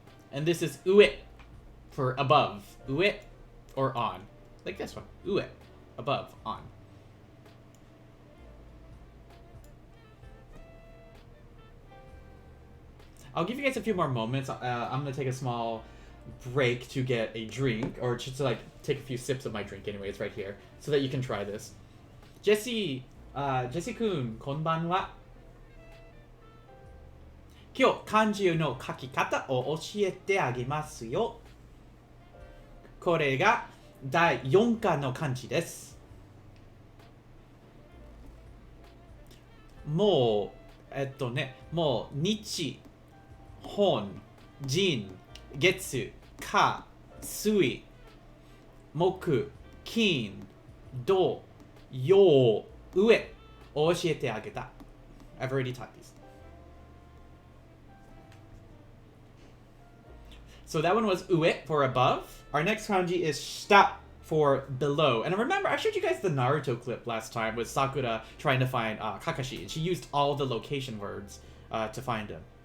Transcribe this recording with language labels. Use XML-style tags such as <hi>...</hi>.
<en>And this is ue for above. Ue or on. Like this one. Ue. Above. On. I'll give you guys a few more moments. I'm going to take a small break to get a drink. Or just to like take a few sips of my drink anyway. It's right here. So that you can try this.</en> <ja>Jesse 君、こんばんは。今日漢字の書き方を教えてあげますよ。これが第4課の漢字です。もう日、本、人、月、火、水、木、金、土、曜、上を教えてあげた。</ja> <en>I've already taught these. So that one was ue for above. Our next kanji is shita for below. And remember, I showed you guys the Naruto clip last time with Sakura trying to find Kakashi. And she used all the location words to find him.</en>